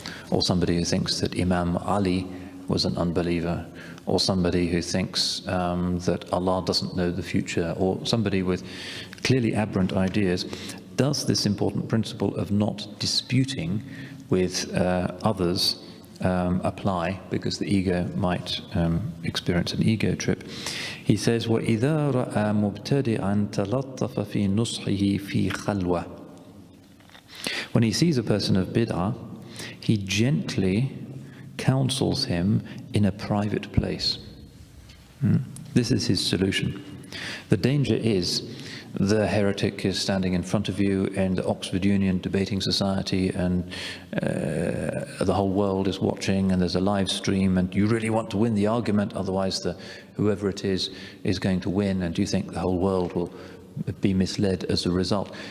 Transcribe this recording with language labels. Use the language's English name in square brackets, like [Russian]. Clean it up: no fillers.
[English] Or somebody who thinks that Imam Ali was an unbeliever, or somebody who thinks that Allah doesn't know the future, or somebody with clearly aberrant ideas. Does this important principle of not disputing with others apply, because the ego might experience an ego trip? He says, [Arabic] وَإِذَا رَأَى مُبْتَدِعًا تَلَطَّفَ فِي نُصْحِهِ فِي خَلْوَةٍ. [English] When he sees a person of bid'ah, he gently counsels him in a private place. This is his solution. The danger is the heretic is standing in front of you in the Oxford Union debating society, and the whole world is watching, and there's a live stream, and you really want to win the argument, otherwise whoever it is going to win, and you think the whole world will be misled as a result.